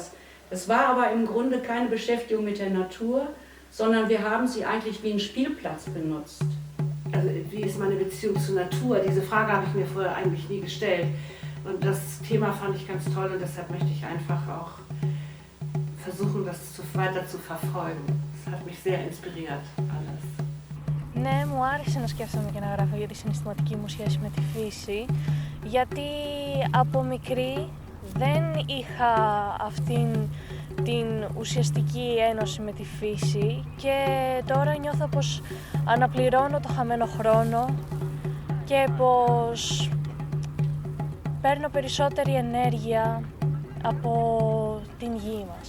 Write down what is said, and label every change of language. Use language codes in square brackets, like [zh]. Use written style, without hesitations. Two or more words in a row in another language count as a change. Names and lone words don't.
[de] Das war aber im Grunde keine Beschäftigung mit der Natur, sondern wir haben sie eigentlich wie einen Spielplatz benutzt. Also wie ist meine Beziehung zur Natur? Diese Frage habe ich mir vorher eigentlich nie gestellt. Und das Thema fand ich ganz toll und deshalb möchte ich einfach auch das weiter zu verfolgen. Das hat mich sehr inspiriert, alles. [el] Ναι, μου άρεσε να σκέφτομαι και να γράφω για τη συναισθηματική μου σχέση με τη φύση, γιατί από μικρή δεν είχα αυτήν την ουσιαστική ένωση με τη φύση και τώρα νιώθω πως αναπληρώνω το χαμένο χρόνο και πως παίρνω περισσότερη ενέργεια από την γη μας.